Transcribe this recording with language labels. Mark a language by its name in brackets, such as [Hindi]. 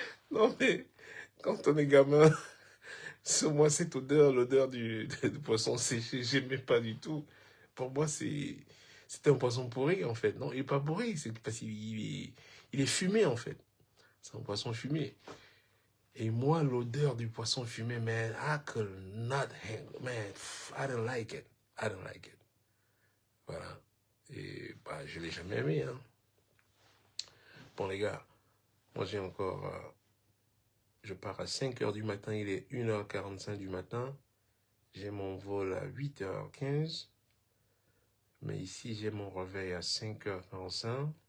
[French] Non, mais quand on est gamin, moi, cette odeur, l'odeur du poisson séché, j'aimais pas du tout. Pour moi, c'était un poisson pourri, en fait. Non, il n'est pas pourri, c'est parce qu'il est fumé, en fait. C'est un poisson fumé. Et moi, l'odeur du poisson fumé, man, [English] I could not man, I don't like it. I don't like it. [French] Voilà. Et bah, je l'ai jamais aimé, hein. Bon, les gars, moi, j'ai encore... je pars à 5h du matin, il est 1h45 du matin. J'ai mon vol à 8h15. Mais ici, j'ai mon réveil à 5h45.